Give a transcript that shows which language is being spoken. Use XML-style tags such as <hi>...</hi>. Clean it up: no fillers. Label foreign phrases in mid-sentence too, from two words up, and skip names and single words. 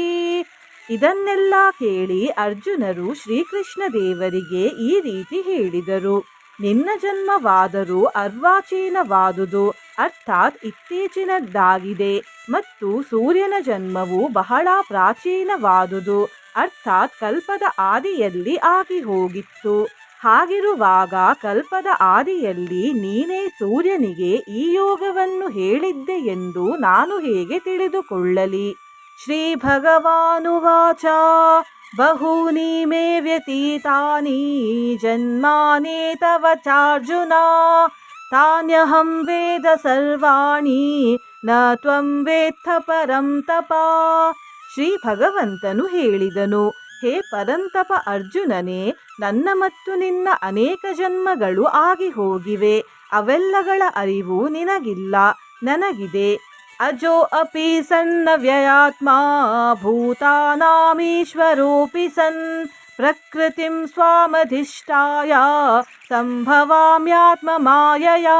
<kn>ಇದನ್ನೆಲ್ಲ ಕೇಳಿ ಅರ್ಜುನರು ಶ್ರೀಕೃಷ್ಣ ದೇವರಿಗೆ ಈ ರೀತಿ ಹೇಳಿದರು, ನಿನ್ನ ಜನ್ಮವಾದರೂ ಅರ್ವಾಚೀನವಾದುದು, ಅರ್ಥಾತ್ ಇತ್ತೀಚಿನದ್ದಾಗಿದೆ, ಮತ್ತು ಸೂರ್ಯನ ಜನ್ಮವು ಬಹಳ ಪ್ರಾಚೀನವಾದುದು, ಅರ್ಥಾತ್ ಕಲ್ಪದ ಆದಿಯಲ್ಲಿ ಆಗಿ ಹೋಗಿತ್ತು. ಹಾಗಿರುವಾಗ ಕಲ್ಪದ ಆದಿಯಲ್ಲಿ ನೀನೇ ಸೂರ್ಯನಿಗೆ ಈ ಯೋಗವನ್ನು ಹೇಳಿದ್ದೆ ಎಂದು ನಾನು ಹೇಗೆ ತಿಳಿದುಕೊಳ್ಳಲಿ?</kn> <sa>ಶ್ರೀ ಭಗವಾನುವಾಚ ಬಹೂನಿ ಮೇ ವ್ಯತೀತಾನಿ ಜನ್ಮಾನಿ ತವ ಚಾರ್ಜುನ ತಾನ್ಯಹಂ ವೇದ ಸರ್ವಾಣಿ ನ ತ್ವಂ ವೇತ್ಥ ಪರಂ ತಪ.</sa> <kn>ಶ್ರೀ ಭಗವಂತನು ಹೇಳಿದನು, ಹೇ ಪರಂತಪ ಅರ್ಜುನನೇ, ನನ್ನ ಮತ್ತು ನಿನ್ನ ಅನೇಕ ಜನ್ಮಗಳು ಆಗಿ ಹೋಗಿವೆ. ಅವೆಲ್ಲಗಳ ಅರಿವು ನಿನಗಿಲ್ಲ, ನನಗಿದೆ.</kn> <sa>ಅಜೋ ಅಪಿ ಸನ್ನ ವ್ಯಯಾತ್ಮ ಭೂತಾನಾಮೀಶ್ವರೋಪಿ ಸನ್ ಪ್ರಕೃತಿಂ ಸ್ವಾಮಧಿಷ್ಠಾಯ ಸಂಭವಾಮ್ಯಾತ್ಮ ಮಾಯಯಾ.</sa>